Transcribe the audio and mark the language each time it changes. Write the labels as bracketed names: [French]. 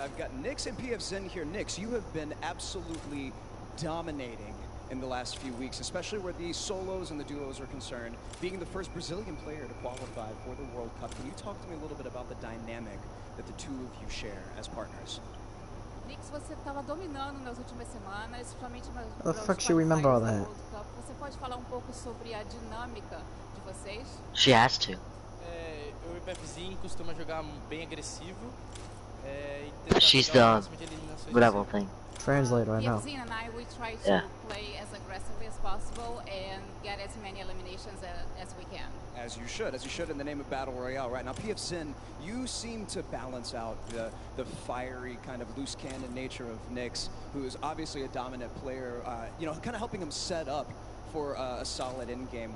[English] I've got Nix and PFZen here. Nix, you have been absolutely dominating in the last few weeks, especially where the solos and the duos are concerned, being the first Brazilian player to qualify for the World Cup. Can you talk to me a little bit about the dynamic that the two of you share as partners? [Portuguese] Nix, você estava dominando nas últimas semanas, principalmente [English] How the fuck should we remember all that? [Portuguese] Você pode falar pouco sobre a dinâmica de vocês? [English] She has to. [Portuguese] Eu e o PFZen costuma jogar bem agressivo. [English] She's the whatever thing. Translator, I know. PFZen and I, we try to play as aggressively as possible and get as many eliminations as we can. As you should in the name of Battle Royale. Right now, PFZen, you seem to balance out the fiery kind of loose cannon nature of Nix, who is obviously a dominant player, you know, kind of helping him set up for a solid end game.